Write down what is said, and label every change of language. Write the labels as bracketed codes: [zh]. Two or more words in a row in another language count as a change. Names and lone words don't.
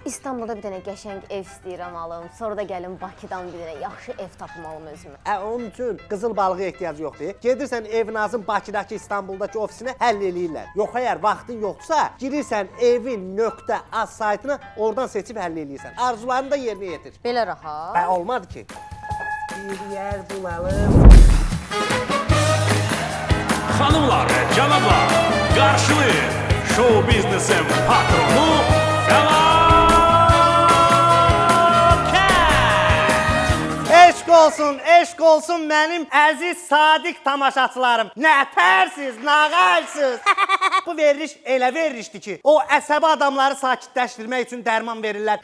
[az] İstanbulda bir dənə qəşəng ev istəyirəm alım, sonra da gəlim Bakıdan bir dənə yaxşı ev tapım alım özümə. Hə, onun üçün qızıl balığa ehtiyac yoxdur. Gedirsən Evinazın Bakıdakı, İstanbuldakı ofisinə həll eləyirlər. Yox, əgər vaxtın yoxdursa, girirsən evin.az saytına, oradan seçib həll eləyirsən. Arzularını da yerinə yetir. Belə rahat. Hə, olmadı ki. [tr] Bir yer bulalım. Hanımlar ve canımlar, karşılayın show biznesin patronu Felaket. [az] Eşq olsun mənim əziz sadiq tamaşaçılarım. Nətərsiz, nağaysız. Bu veriliş elə verilişdir ki, o əsəbi adamları sakitləşdirmək üçün dərman verirlər.